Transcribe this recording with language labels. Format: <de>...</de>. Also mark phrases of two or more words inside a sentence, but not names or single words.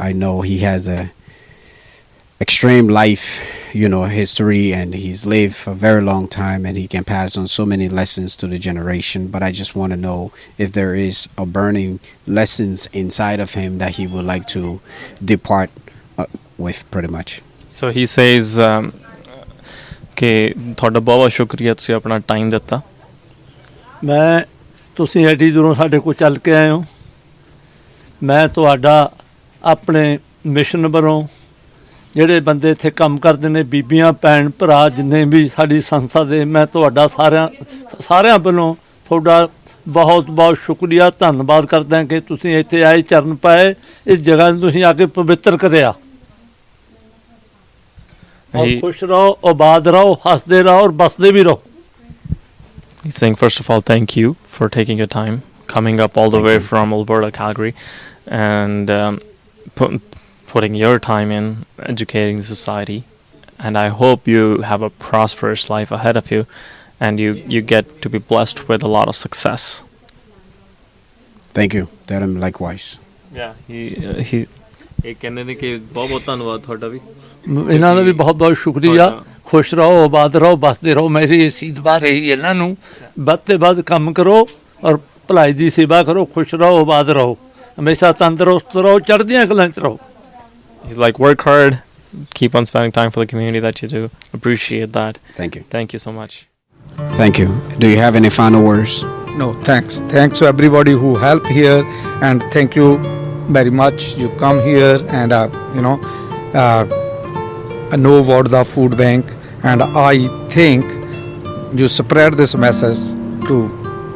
<en>I know he has a extreme life, history, and he's lived for a very long time, and he can pass on so many lessons to the generation. But I just want to know if there is a burning lessons inside of him that he would like to depart with, pretty much. So he says</en> <pa>ਕਿ ਤੁਹਾਡਾ ਬਹੁਤ ਸ਼ੁਕਰੀਆ ਤੁਸੀਂ ਆਪਣਾ ਟਾਈਮ ਦਿੱਤਾ ਮੈਂ ਤੁਸੀਂ ਐਡੀ ਦੂਰੋਂ ਸਾਡੇ ਕੋਲ ਚੱਲ ਕੇ ਆਏ ਹੋ ਮੈਂ ਤੁਹਾਡਾ ਆਪਣੇ ਮਿਸ਼ਨ ਵੱਲੋਂ ਜਿਹੜੇ ਬੰਦੇ ਇੱਥੇ ਕੰਮ ਕਰਦੇ ਨੇ ਬੀਬੀਆਂ ਭੈਣ ਭਰਾ ਜਿੰਨੇ ਵੀ ਸਾਡੀ ਸੰਸਥਾ ਦੇ ਮੈਂ ਤੁਹਾਡਾ ਸਾਰਿਆਂ ਵੱਲੋਂ ਤੁਹਾਡਾ ਬਹੁਤ ਬਹੁਤ ਸ਼ੁਕਰੀਆ ਧੰਨਵਾਦ ਕਰਦਾ ਕਿ ਤੁਸੀਂ ਇੱਥੇ ਆਏ ਚਰਨ ਪਾਏ ਇਸ ਜਗ੍ਹਾ ਨੂੰ ਤੁਸੀਂ ਆ ਕੇ ਪਵਿੱਤਰ ਕਰਿਆ</pa> <hi>और खुश रहो आबाद रहो हंसते रहो और बसते भी रहो.</hi> <en>He's saying first of all thank you for taking your time coming up all the way from Alberta, Calgary, and putting your time in educating the society, and I hope you have a prosperous life ahead of you and you get to be blessed with a lot of success. Thank you. Tell him likewise. Yeah, he</en> <pa>ਇਹ ਕਹਿੰਦੇ ਨੇ ਕਿ ਬਹੁਤ ਬਹੁਤ ਧੰਨਵਾਦ ਤੁਹਾਡਾ ਵੀ ਇਹਨਾਂ ਦਾ ਵੀ ਬਹੁਤ ਬਹੁਤ ਸ਼ੁਕਰੀਆ ਖੁਸ਼ ਰਹੋ ਆਬਾਦ ਰਹੋ ਬਸਦੇ ਰਹੋ ਮੇਰੀ ਇਸੀ ਦੁਆ ਰਹੀ ਇਹਨਾਂ ਨੂੰ ਵੱਧ ਤੋਂ ਵੱਧ ਕੰਮ ਕਰੋ ਔਰ ਭਲਾਈ ਦੀ ਸੇਵਾ ਕਰੋ ਖੁਸ਼ ਰਹੋ ਆਬਾਦ ਰਹੋ ਹਮੇਸ਼ਾ ਤੰਦਰੁਸਤ ਰਹੋ ਚੜ੍ਹਦੀਆਂ ਕਲਾਂ 'ਚ ਰਹੋ.</pa> <en>He's like work hard, keep on spending time for the community that you do. Appreciate that. Thank you so much. Thank you. Do you have any final words? No, thanks to everybody who helped here, and thank you very much. You come here and I know about the food bank, and I think you spread this message to so many people.</en>